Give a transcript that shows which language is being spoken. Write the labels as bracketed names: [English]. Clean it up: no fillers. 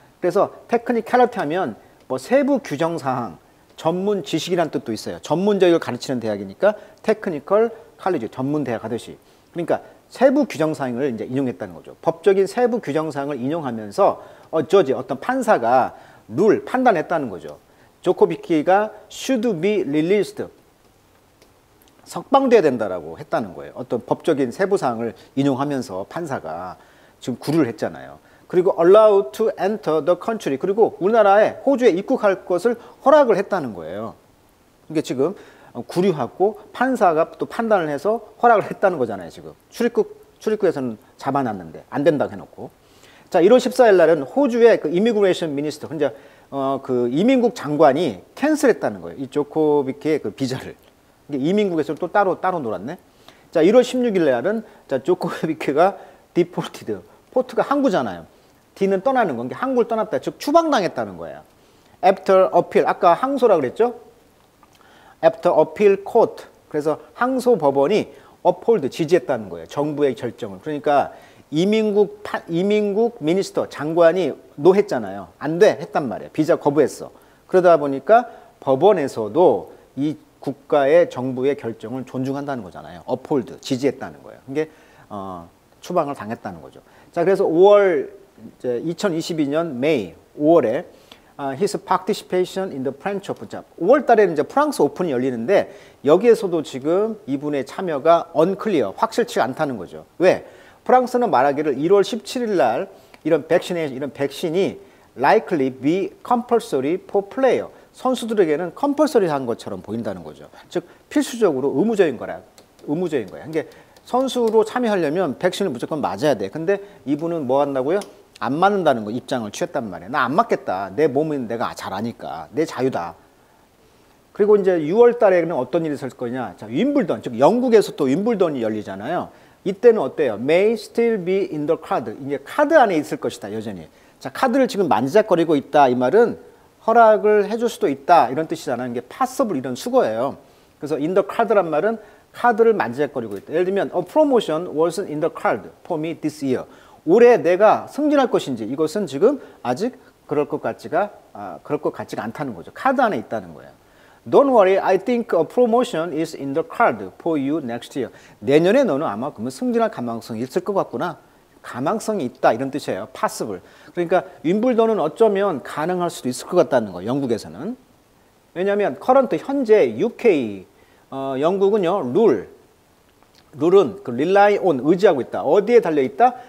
[Korean] 그래서 테크니컬리티 하면 뭐 세부 규정사항, 전문 지식이란 뜻도 있어요. 전문적을 가르치는 대학이니까 테크니컬 칼리지, 전문대학 하듯이. 그러니까 세부 규정사항을 이제 인용했다는 거죠. 법적인 세부 규정사항을 인용하면서 어떤 판사가 룰, 판단했다는 거죠. [English] 조코비키가 should be released. [Korean] 석방돼야 된다라고 했다는 거예요. 어떤 법적인 세부사항을 인용하면서 판사가 지금 구류를 했잖아요. [English] 그리고 allowed to enter the country. [Korean] 그리고 우리나라에 호주에 입국할 것을 허락을 했다는 거예요. 이게 지금 구류하고 판사가 또 판단을 해서 허락을 했다는 거잖아요. 지금 출입국에서는 잡아놨는데 안 된다고 해놓고. 자, 1월 14일 날은 호주의 그 이미그레이션 미니스터, 이제 그 이민국 장관이 캔슬했다는 거예요. 이 조코비키의 그 비자를. 이민국에서 또 따로 놀았네. 자, 1월 16일 날은 자, 조코비키가 디포티드. 포트가 항구잖아요. D는 떠나는 건 게 항구를 떠났다. 즉 추방당했다는 거예요. [English] After appeal. [Korean] 아까 항소라 그랬죠? [English] After appeal court. [Korean] 그래서 항소 법원이 uphold 지지했다는 거예요. 정부의 결정을. 그러니까 이민국 미니스터 장관이 노했잖아요. 안 돼 했단 말이에요. 비자 거부했어. 그러다 보니까 법원에서도 이 국가의 정부의 결정을 존중한다는 거잖아요. uphold 지지했다는 거예요. 이게 추방을 당했다는 거죠. 자, 그래서 5월 2022년 [English] May 5월에 his participation in the French Open. [Korean] 자, 5월 달에는 이제 프랑스 오픈이 열리는데 여기에서도 지금 이분의 참여가 unclear, 확실치 않다는 거죠. 왜? 프랑스는 말하기를 1월 17일 날 이런 백신이 [English] likely be compulsory for player. [Korean] 선수들에게는 compulsory한 것처럼 보인다는 거죠. 즉 필수적으로 의무적인 거야. 이게 선수로 참여하려면 백신을 무조건 맞아야 돼. 근데 이분은 뭐 한다고요? 안 맞는다는 거 입장을 취했단 말이에요. 나 안 맞겠다. 내 몸은 내가 잘 아니까. 내 자유다. 그리고 이제 6월 달에는 어떤 일이 있을 거냐? 자, 윈블던, 즉 영국에서 또 윈블던이 열리잖아요. 이때는 어때요? [English] May still be in the card. [Korean] 이제 카드 안에 있을 것이다, 여전히. 자, 카드를 지금 만지작거리고 있다. 이 말은 허락을 해줄 수도 있다. 이런 뜻이잖아요. 이게 possible 이런 수거예요. 그래서 in the card란 말은 카드를 만지작거리고 있다. [English] 예를 들면 a promotion wasn't in the card for me this year. [Korean] 올해 내가 승진할 것인지 이것은 지금 아직 그럴 것 같지가 않다는 거죠. 카드 안에 있다는 거예요. [English] Don't worry, I think a promotion is in the card for you next year. [Korean] 내년에 너는 아마 그러면 승진할 가망성이 있을 것 같구나. 가망성이 있다 이런 뜻이에요. [English] possible. [Korean] 그러니까 윈블던은 어쩌면 가능할 수도 있을 것 같다는 거예요. 영국에서는. 왜냐하면 current 현재 UK 영국은요 룰은 그 rely on 의지하고 있다. 어디에 달려 있다?